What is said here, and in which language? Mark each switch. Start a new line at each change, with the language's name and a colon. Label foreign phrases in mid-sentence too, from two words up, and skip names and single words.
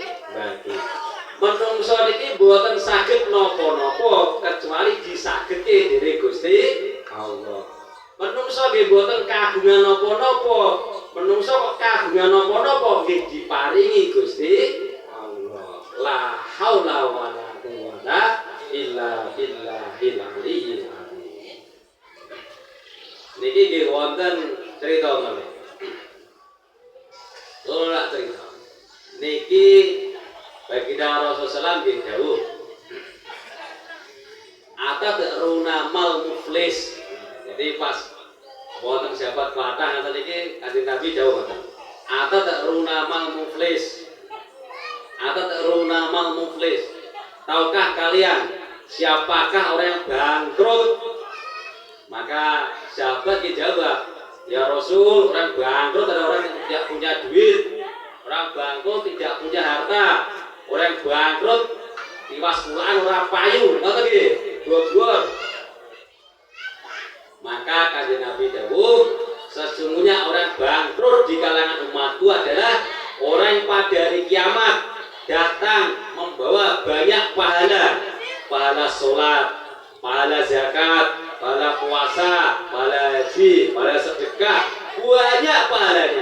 Javanese: Menungso niki mboten saged napa-napa kecuali disagedke dening Gusti Allah. Menungso nggih mboten kagungan napa-napa. Menungso kok kagungan napa-napa nggih diparingi Gusti Allah.
Arabic: لا حول ولا قوة إلا بالله العلي العظيم.
Javanese: Niki nggih wonten crita meneh. Ora cerita. Niki Baginda Rasulullah nggih dawuh.
Arabic: أتدرون ما المفلس.
Javanese: Jadi pas wonten sahabat Kelatah ngoten iki Kanjeng Nabi dawuh ngoten.
Arabic: أتدرون ما المفلس. أتدرون ما المفلس.
Indonesian: Tahukah kalian siapakah orang yang bangkrut? Maka sahabat dijawab, ya Rasul, orang bangkrut adalah orang yang tidak punya duit, orang bangkrut tidak punya harta, orang bangkrut tiwas pulaan orang payu,
Javanese: ngoten nggih,
Indonesian: bobor.
Javanese: Maka Kanjeng Nabi dawuh,
Indonesian: sesungguhnya orang bangkrut di kalangan umatku adalah orang yang pada hari kiamat datang membawa banyak pahala sholat, pahala zakat, pahala puasa, pahala haji, pahala sedekah, banyak pahalanya.